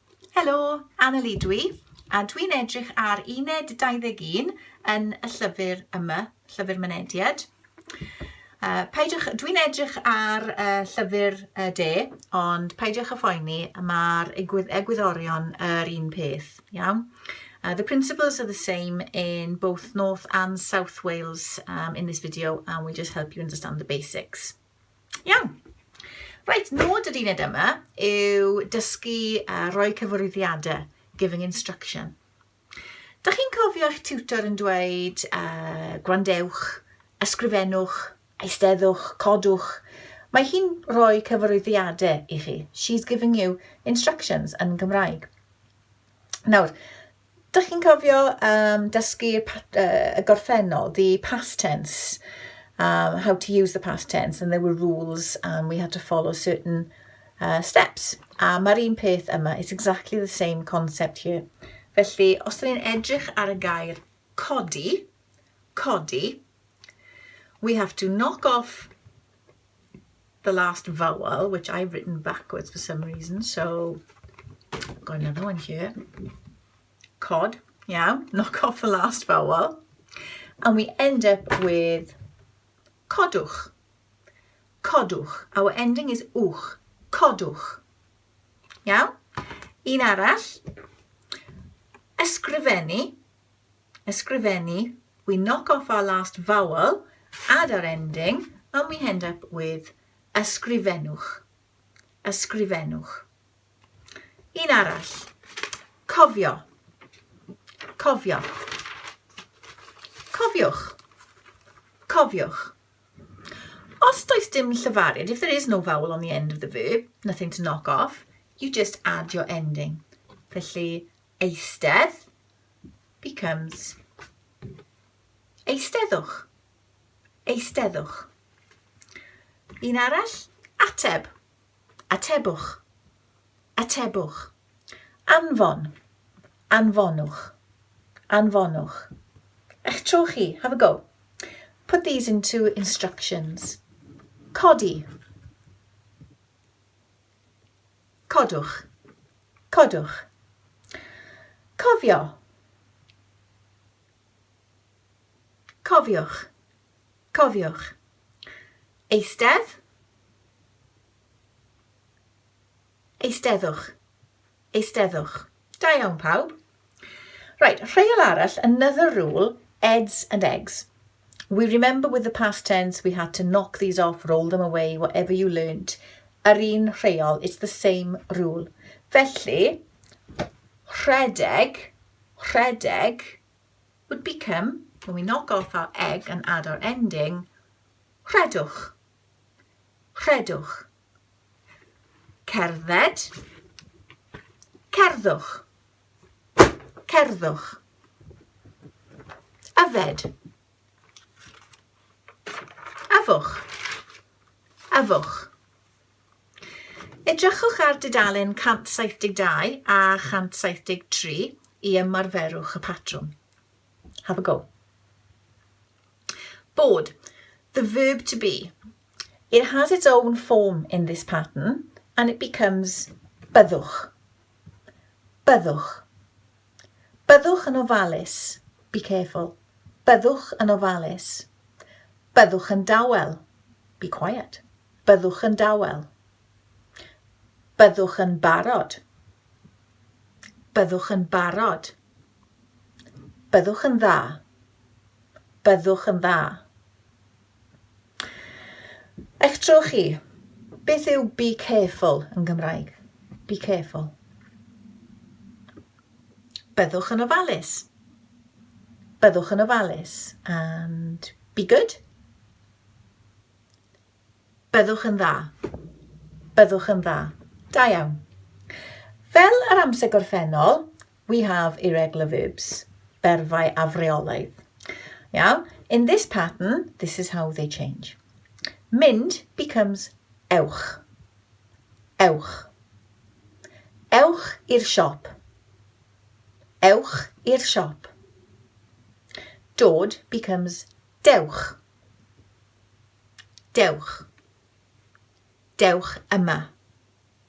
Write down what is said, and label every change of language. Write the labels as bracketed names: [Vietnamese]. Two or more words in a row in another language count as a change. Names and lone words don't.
[Welsh] Helo, Anna-Lee dwi, a dwi'n edrych ar uned 21 yn y llyfr yma, llyfr Mynediad. Dwi'n edrych ar llyfr D, ond peidiwch â phoeni, mae'r egwyddorion yr un peth, iawn? [English] The principles are the same in both North and South Wales in this video, and we just help you understand the basics. [Welsh] Iawn. Right, nod yr uned yma yw dysgu rhoi cyfarwyddiadau, [English] giving instruction. [Welsh] Da chi'n cofio eich tiwtor yn dweud gwrandewch, ysgrifennwch, eisteddwch, codwch. Mae hi'n rhoi cyfarwyddiadau i chi. [English] She's giving you instructions [Welsh] yn Gymraeg. Nawr, da chi'n cofio dysgu y gorffennol, [English] the past tense, how to use the past tense, and there were rules and we had to follow certain steps. [Welsh] Mae'r un peth yma, [English] it's exactly the same concept here. [Welsh] Felly, os ydyn ni'n edrych ar y gair codi, [English] we have to knock off the last vowel, which I've written backwards for some reason, so I've got another one here. Cod, yeah, knock off the last vowel, and we end up with codwch. [Welsh] Codwch. [English] Our ending is wch. [Welsh] Codwch. Iawn? Un arall. Ysgrifennu. Ysgrifennu. [English] We knock off our last vowel, add our ending, and we end up with ysgrifennwch. [Welsh] Ysgrifennwch. Un arall. Cofio. Cofio. Cofiwch. Cofiwch. Os does dim llafariad, [English] if there is no vowel on the end of the verb, nothing to knock off, you just add your ending. [Welsh] Felly, eistedd becomes eisteddwch. Eisteddwch. Un arall, ateb. Atebwch. Atebwch. Anfon. Anfonwch. Anfonwch. Eich tro chi, [English] have a go. Put these into instructions. [Welsh] Codi. Codwch. Codwch. Cofio. Cofiwch. Cofiwch. Eistedd. Eisteddwch. Eisteddwch. Da iawn pawb. Right, rheol arall, [English] another rule, eds and eggs. We remember with the past tense, we had to knock these off, roll them away, whatever you learnt. [Welsh] Yr un rheol, [English] it's the same rule. [Welsh] Felly, rhedeg [English] would become, when we knock off our egg and add our ending, [Welsh] rhedwch. Rhedwch. Cerdded. Cerddwch. Cerddwch. Yfed. Afwch. Afwch. Edrychwch ar dudalen 172 a 173 i ymarferwch y patrwm. [English] Have a go. Bod. The verb to be. It has its own form in this pattern and it becomes byddwch. [Welsh] Byddwch. Byddwch yn ofalus. [English] Be careful. [Welsh] Byddwch yn ofalus. Byddwch yn dawel. [English] Be quiet. [Welsh] Byddwch yn dawel. Byddwch yn barod. Byddwch yn barod. Byddwch yn dda. Byddwch yn dda. Eich tro chi, beth yw [English] be careful [Welsh] yn Gymraeg? [English] Be careful. [Welsh] Byddwch yn ofalus. Byddwch yn ofalus. [English] And be good. [Welsh] Byddwch yn dda. Byddwch yn dda. Da iawn. Fel yr amser gorffennol, [English] we have irregular verbs, [Welsh] berfau afreolaidd. Iawn? [English] In this pattern, this is how they change. [Welsh] Mynd becomes ewch. Ewch. Ewch i'r siop. Ewch i'r siop. Dod becomes dewch. Dewch. Dewch yma.